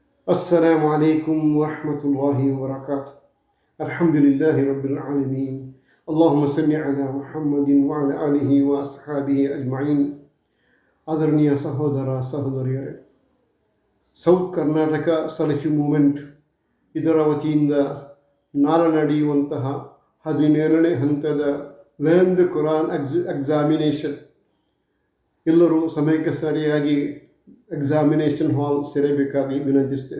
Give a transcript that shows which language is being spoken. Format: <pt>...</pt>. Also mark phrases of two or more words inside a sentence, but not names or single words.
<ar>السلام عليكم ورحمة الله وبركاته. الحمد لله رب العالمين. اللهم صل على محمد وعلى آله وأصحابه أجمعين.</ar> <kn>ಆದರಣೀಯ ಸಹೋದರ ಸಹೋದರಿಯರೇ, ಸೌತ್ ಕರ್ನಾಟಕ ಸಲಫಿ ಮೂಮೆಂಟ್ ಇದರ ವತಿಯಿಂದ ನಾಳೆ ನಡೆಯುವಂತಹ 17ನೇ ಹಂತದ</kn> <en>Learn Quran Examination,</en> <kn>ಎಲ್ಲರೂ ಸಮಯಕ್ಕೆ ಸರಿಯಾಗಿ</kn> <en>examination hall</en> <kn>ಸೇರಬೇಕಾಗಿ ವಿನಂತಿಸ್ತೇವೆ.</kn>